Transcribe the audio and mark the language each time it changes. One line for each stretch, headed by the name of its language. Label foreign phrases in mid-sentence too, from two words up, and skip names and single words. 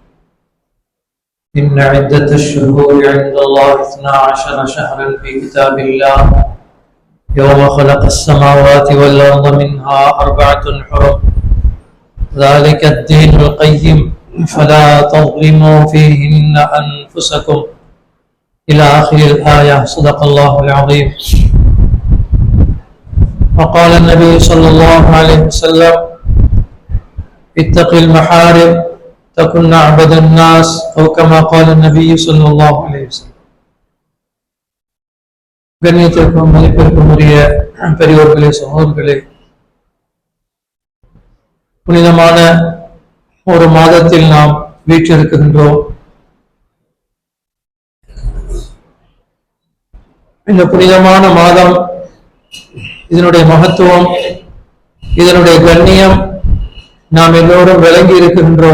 Arabic: إن عدة الشهور عند الله 12 شهرا في كتاب الله يوم خلق السماوات والأرض منها 4 حرم ذلك الدين القيم فلا تظلموا فيهن أنفسكم إلى آخر الآية. صدق الله العظيم. وقال النبي صلى الله عليه وسلم اتق المحارم تكن أعبد الناس أو كما قال النبي صلى الله عليه وسلم.
Tamil: கண்ணியத்திற்கும் மதிப்பிற்கும் உரிய பெரியோர்களே, சகோதரர்களே, புனிதமான ஒரு மாதத்தில் நாம் வீற்றிருக்கின்றோம். இந்த புனிதமான மாதம், இதனுடைய மகத்துவம், இதனுடைய கண்ணியம் நாம் எல்லோரும் விளங்கி இருக்கின்றோம்.